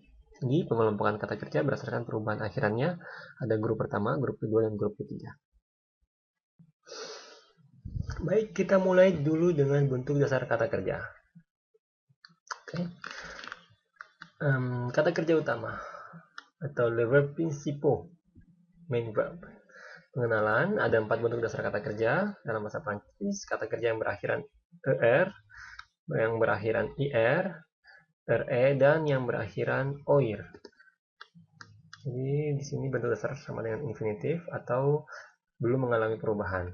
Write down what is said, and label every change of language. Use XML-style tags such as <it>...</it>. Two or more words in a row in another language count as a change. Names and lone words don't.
<id>Di pengelompokan kata kerja berdasarkan perubahan akhirannya ada grup pertama, grup kedua, dan grup ketiga. Baik, kita mulai dulu dengan bentuk dasar kata kerja. Oke. Kata kerja utama atau</id> <fr>le verbe principaux,</fr> <en>main verb.</en> <id>Pengenalan, ada 4 bentuk dasar kata kerja dalam bahasa Prancis. Kata kerja yang berakhiran er, yang berakhiran ir, re, dan yang berakhiran oir. Jadi di sini bentuk dasar sama dengan infinitif atau belum mengalami perubahan.</id>